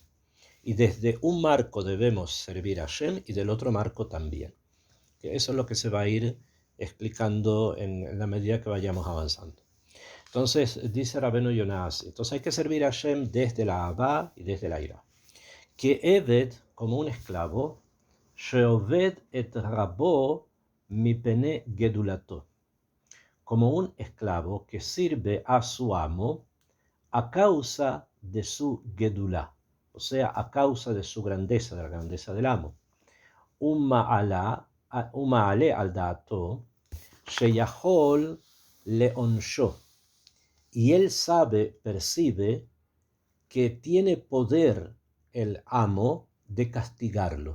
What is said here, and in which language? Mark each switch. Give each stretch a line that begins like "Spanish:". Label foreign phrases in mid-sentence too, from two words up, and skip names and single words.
Spanish: Y desde un marco debemos servir a Hashem y del otro marco también. Que eso es lo que se va a ir explicando en la medida que vayamos avanzando. Entonces, dice Rabbeinu Yonah, entonces hay que servir a Hashem desde la Ahava y desde la Ira. Que Eved, como un esclavo,
Hebrew: שעובד את רבו מפני גדולתו,
Spanish: como un esclavo que sirve a su amo a causa de su gedulá, o sea, a causa de su grandeza, de la grandeza del amo.
Hebrew: ומעלה על דעתו, שיכול לענשו,
Spanish: y él percibe que tiene poder el amo de castigarlo.